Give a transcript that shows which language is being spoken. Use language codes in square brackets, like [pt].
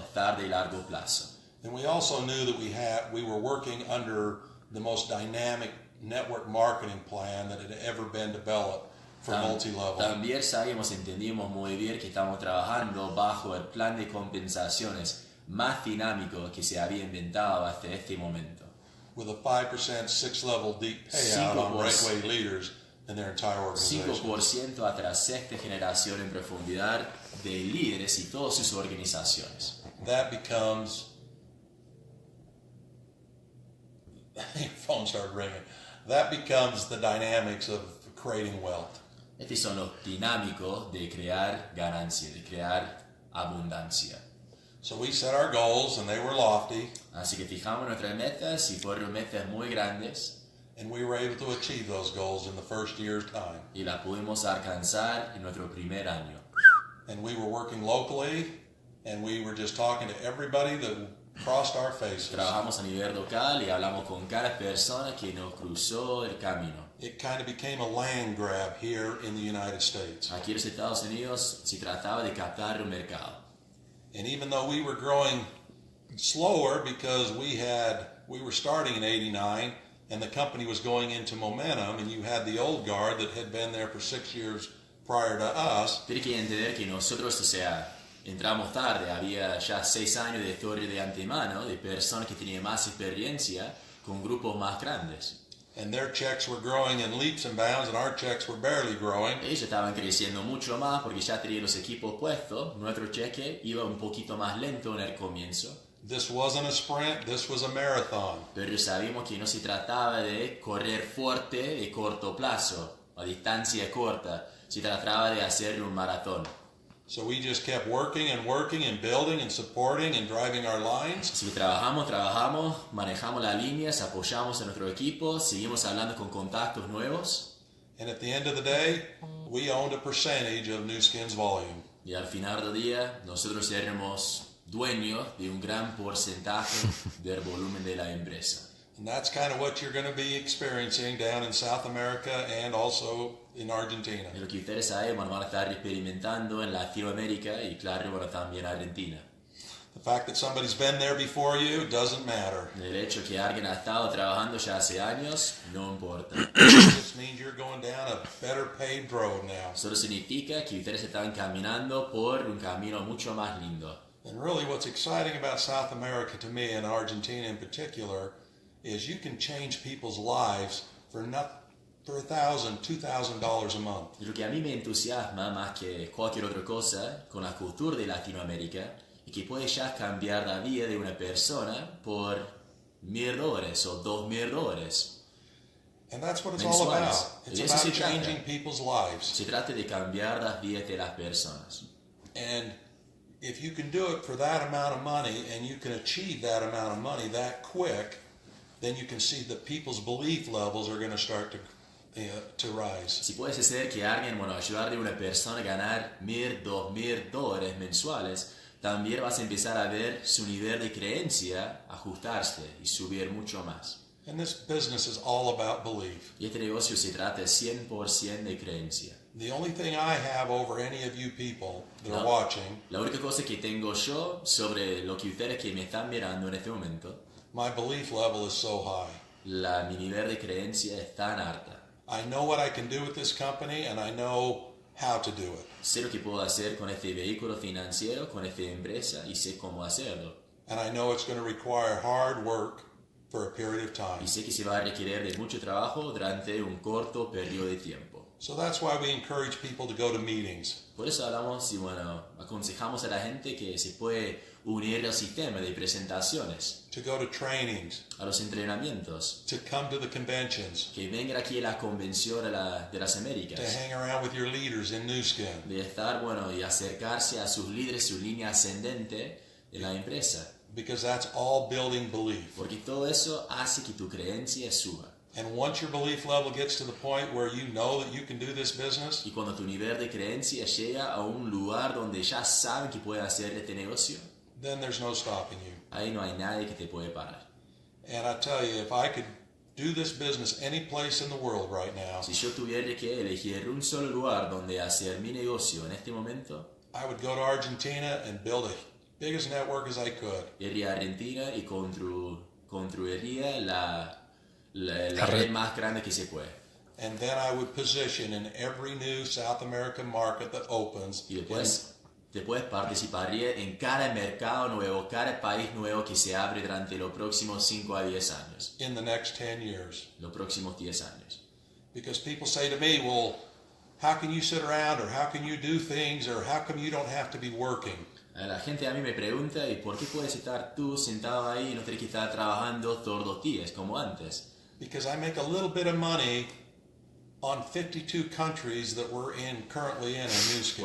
[es] Estar de largo plazo. [en] And we also knew that we were working under the most dynamic network marketing plan that had ever been developed for multi-level. [es] También entendimos muy bien que estamos trabajando bajo el plan de compensaciones más dinámico que se había inventado hasta este momento. [en] With a 5% 6-level deep payout on breakaway leaders in their entire organization. [es] 5% hasta la 6ª generación en profundidad de líderes y todas sus organizaciones. [en] That becomes... Your phone started ringing. That becomes the dynamics of creating wealth. [es] Estos son los dinámicos de crear ganancia, de crear abundancia. [en] So we set our goals and they were lofty. [es] Así que fijamos nuestras metas y fueron metas muy grandes [en] And we were able to achieve those goals in the first year's time. [es] y las pudimos alcanzar en nuestro primer año. [en] And we were working locally and we were just talking to everybody that crossed our faces. [es] Trabajamos a nivel local y hablamos con cada persona que nos cruzó el camino. [en] It kind of became a land grab here in the United States. [es] Aquí en los Estados Unidos se trataba de captar un mercado. [en] And even though we were growing slower because we were starting in 89 and the company was going into momentum, and you had the old guard that had been there for 6 years prior to us. [es] Tienes que entender que nosotros, entramos tarde, había ya 6 años de historia de antemano, de personas que tenían más experiencia con grupos más grandes. [en] And their checks were growing in leaps and bounds, and our checks were barely growing. [es] Ellos estaban creciendo mucho más porque ya tenían los equipos puestos. Nuestro cheque iba un poquito más lento en el comienzo. [en] This wasn't a sprint, this was a marathon. [es] Pero sabíamos que no se trataba de correr fuerte de corto plazo, a distancia corta, se trataba de hacer un maratón. [en] So we just kept working and working and building and supporting and driving our lines. [es] Así que trabajamos, manejamos las líneas, apoyamos a nuestro equipo, seguimos hablando con contactos nuevos. [en] And at the end of the day, we owned a percentage of New Skin's volume. [es] Y al final del día, nosotros éramos dueños de un gran porcentaje del volumen de la empresa. [en] And that's kind of what you're going to be experiencing down in South America and also in Argentina. [es] Es lo que ustedes saben, van a estar experimentando en Latinoamérica y claro, también en Argentina. [en] The fact that somebody's been there before you doesn't matter. [es] El hecho que alguien ha estado trabajando ya hace años no importa. [en] It just means you're going down a better paved road now. [es] Solo significa que ustedes están caminando por un camino mucho más lindo. [en] And really what's exciting about South America to me and Argentina in particular is you can change people's lives for $1,000, $2,000 a month. [es] Y lo que a mí me entusiasma más que cualquier otra cosa con la cultura de Latinoamérica es que puedes ya cambiar la vida de una persona por $1,000 o $2,000. [en] And that's what it's all about. [es] Mensuales. [en] It's [es] De eso [en] about [es] se trata. [en] changing people's lives. [es] Se trata de cambiar las vidas de las personas. [en] And if you can do it for that amount of money and you can achieve that amount of money that quick, then you can see that people's belief levels are going to start to rise. [es] Si puedes hacer que alguien, ayudarle a una persona a ganar $1,000, $2,000 mensuales, también vas a empezar a ver su nivel de creencia ajustarse y subir mucho más. [en] And this business is all about belief. [es] Y este negocio se trata 100% de creencia. [en] The only thing I have over any of you people that are [es] No. [en] watching, [es] La única cosa que tengo yo sobre lo que ustedes que me están mirando en este momento, [en] my belief level is so high. [es] mi nivel de creencia es tan alta. [en] I know what I can do with this company and I know how to do it. [es] Sé lo que puedo hacer con este vehículo financiero, con esta empresa y sé cómo hacerlo. [en] And I know it's going to require hard work for a period of time. [es] Y sé que se va a requerir de mucho trabajo durante un corto periodo de tiempo. [en] So that's why we encourage people to go to meetings. [es] Por eso hablamos y aconsejamos a la gente que se puede unir al sistema de presentaciones, [en] To go to trainings, [es] a los entrenamientos, [en] to come to the conventions, [es] que vengan aquí a la convención de las [en] to [es] Américas, [en] hang around with your leaders in New Skin. [es] de estar, y acercarse a sus líderes, su línea ascendente de la empresa, [en] Because that's all building belief. [es] porque todo eso hace que tu creencia suba. [en] And once your belief level gets to the point where you know that you can do this business, [es] Y cuando tu nivel de creencia llega a un lugar donde ya saben que pueden hacer este negocio, [en] then there's no stopping you. [es] ahí no hay nadie que te puede parar. [en] And I tell you, if I could do this business any place in the world right now, [es] Si yo tuviera que elegir un solo lugar donde hacer mi negocio en este momento, [en] I would go to Argentina and build the biggest network as I could. [es] iría a Argentina y construiría la La red red. más grande que se puede. [en] And then I would position in every new South American market that opens [es] Y después participaría en cada mercado nuevo, cada país nuevo que se abre durante los próximos 5 a 10 años. [en] in the next 10 years. [es] Los próximos 10 años. [en] Because people say to me, well, how can you sit around or how can you do things or how come you don't have to be working? [es] La gente a mí me pregunta, ¿y por qué puedes estar tú sentado ahí y no tienes que estar trabajando todos los días como antes? [en] Because I make a little bit of money on 52 countries that we're currently in New Skin.